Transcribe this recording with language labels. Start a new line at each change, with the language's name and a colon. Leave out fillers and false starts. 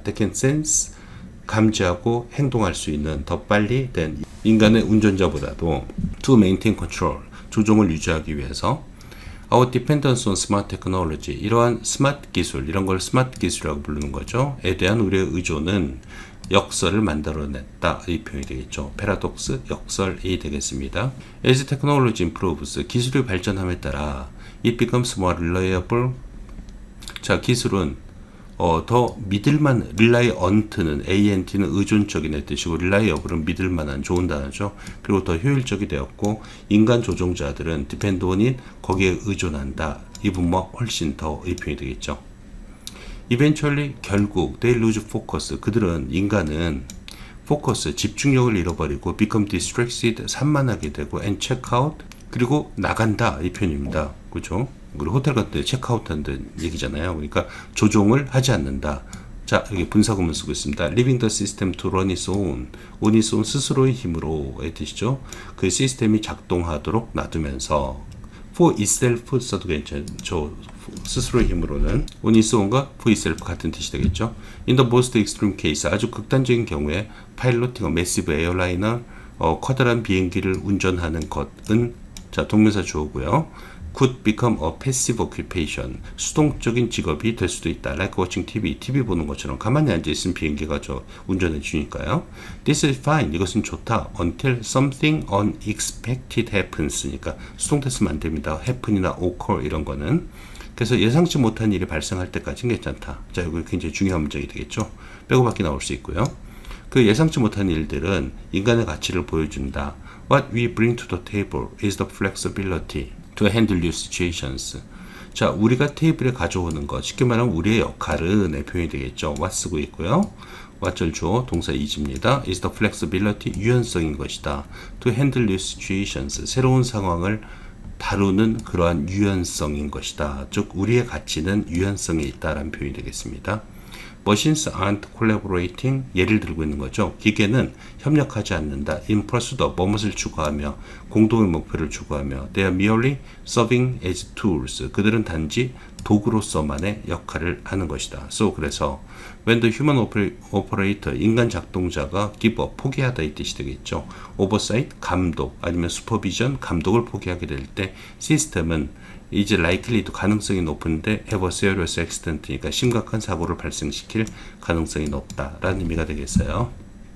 English: They can sense,
Korean: 감지하고 행동할 수 있는 더 빨리 된 인간의 운전자보다도
English: to maintain control,
Korean: 조종을 유지하기 위해서
English: Our dependence on smart technology,
Korean: 이러한 스마트 기술, 이런 걸 스마트 기술이라고 부르는 거죠. 에 대한 우리의 의존은 역설을 만들어냈다. 이 표현이 되겠죠. 패러독스, 역설이 되겠습니다.
English: As technology improves,
Korean: 기술이 발전함에 따라
English: it becomes more reliable.
Korean: 자, 기술은 더 믿을만, reliant는 ant는 의존적인 뜻이고 reliable은 믿을만한 좋은 단어죠. 그리고 더 효율적이 되었고 인간 조종자들은 depend on인 거기에 의존한다.
English: even more
Korean: 훨씬 더 이 표현이 되겠죠.
English: eventually 결국 they lose focus.
Korean: 그들은 인간은 focus 집중력을 잃어버리고
English: become distracted
Korean: 산만하게 되고
English: and check out
Korean: 그리고 나간다 이 표현입니다. 그렇죠? 그리고 호텔 갈 때 체크아웃한다는 얘기잖아요. 그러니까 조종을 하지 않는다. 자, 여기 분사구문 쓰고 있습니다.
English: Leaving the system to run its own. on its own
Korean: 스스로의 힘으로의 뜻이죠. 그 시스템이 작동하도록 놔두면서
English: for itself
Korean: 써도 괜찮죠. 스스로의 힘으로는
English: on its own
Korean: 과
English: for itself
Korean: 같은 뜻이 되겠죠.
English: In the most extreme case,
Korean: 아주 극단적인 경우에
English: piloting a massive airliner,
Korean: 커다란 비행기를 운전하는 것은 자, 동명사 주어고요.
English: could become a passive occupation.
Korean: 수동적인 직업이 될 수도 있다.
English: Like watching TV.
Korean: TV 보는 것처럼 가만히 앉아있으면 비행기가 운전해 주니까요.
English: This is fine.
Korean: 이것은 좋다.
English: Until something unexpected happens.
Korean: 그러니까 수동태쓰면 안 됩니다. happen이나 occur 이런 거는. 그래서 예상치 못한 일이 발생할 때까지는 괜찮다. 자, 이거 굉장히 중요한 문장이 되겠죠. 빼고밖에 나올 수 있고요. 그 예상치 못한 일들은 인간의 가치를 보여준다.
English: What we bring to the table is the flexibility to handle new situations.
Korean: 자, 우리가 테이블에 가져오는 것, 쉽게 말하면 우리의 역할은 의 표현이 되겠죠. what 쓰고 있고요. what절 주어 동사 is입니다.
English: is the flexibility,
Korean: 유연성인 것이다.
English: to handle new situations,
Korean: 새로운 상황을 다루는 그러한 유연성인 것이다. 즉 우리의 가치는 유연성에 있다라는 표현이 되겠습니다.
English: Machines aren't collaborating.
Korean: 예를 들고 있는 거죠. 기계는 협력하지 않는다.
English: In pursuit of
Korean: 무엇을 추구하며 공동의 목표를 추구하며
English: They are merely serving as tools.
Korean: 그들은 단지 도구로서만의 역할을 하는 것이다. So 그래서
English: when the human operator
Korean: 인간 작동자가
English: give up
Korean: 포기하다 이 뜻이 되겠죠. oversight 감독 아니면 supervision 감독을 포기하게 될 때 시스템은 이제 likely도 가능성이 높은데
English: have a serious accident
Korean: 니까 심각한 사고를 발생시킬 가능성이 높다라는 의미가 되겠어요.